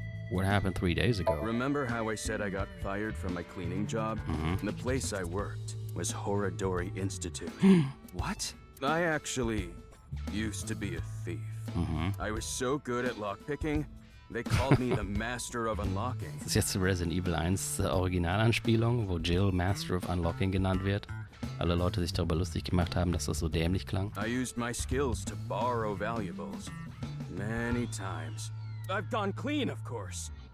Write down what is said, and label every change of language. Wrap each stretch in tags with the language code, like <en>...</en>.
<en>What happened 3 days ago? Remember how I said I got fired from my cleaning job? The place I worked was Horadori Institute. What? I actually used to be a thief. I was so good at lockpicking, they called me the Master of Unlocking.</en> <de>Das ist jetzt die Resident Evil 1 Originalanspielung, wo Jill Master of Unlocking genannt wird. Alle Leute sich darüber lustig gemacht haben, dass das so dämlich klang.</de> <en>I used my skills to borrow valuables. Many times. I've gone clean, of course.</en>